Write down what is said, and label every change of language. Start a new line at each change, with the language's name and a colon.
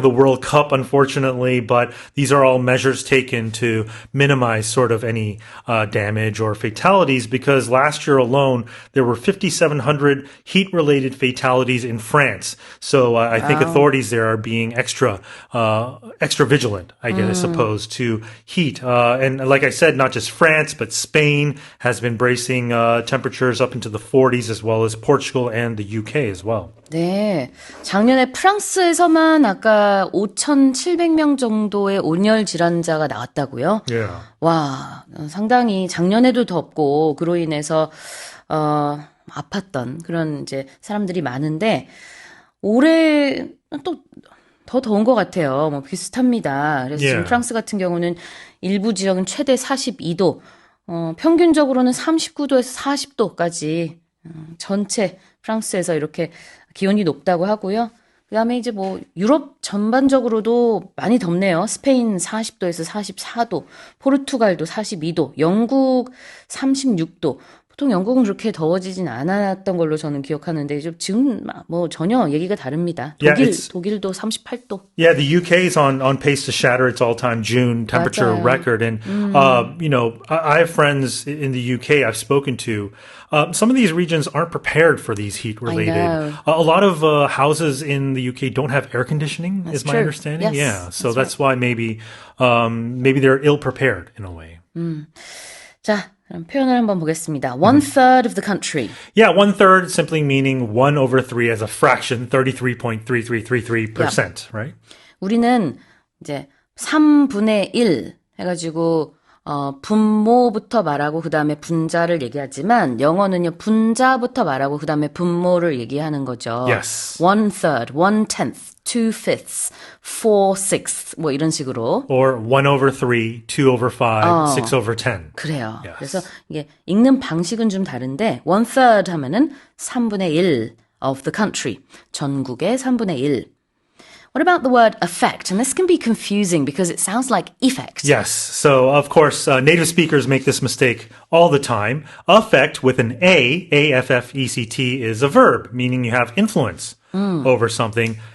English: for the World Cup, unfortunately, but these are all measures taken to minimize sort of any damage or fatalities because last year alone, there were 5,700 heat-related fatalities in France. So I think authorities there are being extra vigilant, I guess, I suppose, to heat. And like I said, not just France, but Spain has been bracing temperatures up into the 40s as well as Portugal and the UK as well.
Korean: 네. 작년에 프랑스에서만 아까 5,700명 정도의 온열 질환자가 나왔다고요?
English: Yeah.
Korean: 와, 상당히 작년에도 덥고 그로 인해서 아팠던 그런 이제 사람들이 많은데 올해 또 더 더운 것 같아요. 뭐 비슷합니다. 그래서 지금 프랑스 같은 경우는 일부 지역은 최대 42도, 평균적으로는 39도에서 40도까지 전체 프랑스에서 이렇게 기온이 높다고 하고요. 그다음에 이제 뭐 유럽 전반적으로도 많이 덥네요. 스페인 40도에서 44도, 포르투갈도 42도, 영국 36도. 보통 영국은 그렇게 더워지진 않았던 걸로 저는 기억하는데 지금 뭐 전혀 얘기가 다릅니다. 독일도 38도.
English: Yeah, the UK is on pace to shatter its all-time June temperature
Korean: 맞아요.
English: record. And, you know, I have friends in the UK I've spoken to. Some of these regions aren't prepared for these heat-related. I know. A lot of houses in the UK don't have air conditioning, That's is my true. understanding. Yeah, so that's why maybe they're ill-prepared in a way.
Korean: 자, 그럼 표현을 한번 보겠습니다.
English: 1/3 of the country. Yeah, 1/3 simply meaning 1/3 as a fraction, 33.3333%, right?
Korean: 우리는 이제 3분의 1 해가지고 분모부터 말하고 그 다음에 분자를 얘기하지만 영어는요 분자부터 말하고 그 다음에 분모를 얘기하는 거죠.
English: Yes.
Korean: 1/3, 1/10, 2/5, 4/6 뭐 이런 식으로.
English: Or 1/3, 2/5, 6/10.
Korean: 그래요.
English: Yes.
Korean: 그래서 이게 읽는 방식은 좀 다른데 1/3 하면은 3분의 1
English: of the country.
Korean: 전국의 3분의 1.
English: What about the word affect? And this can be confusing because it sounds like effect. Yes. So, of course, native speakers make this mistake all the time. Affect with an A, A-F-F-E-C-T, is a verb, meaning you have influence over something.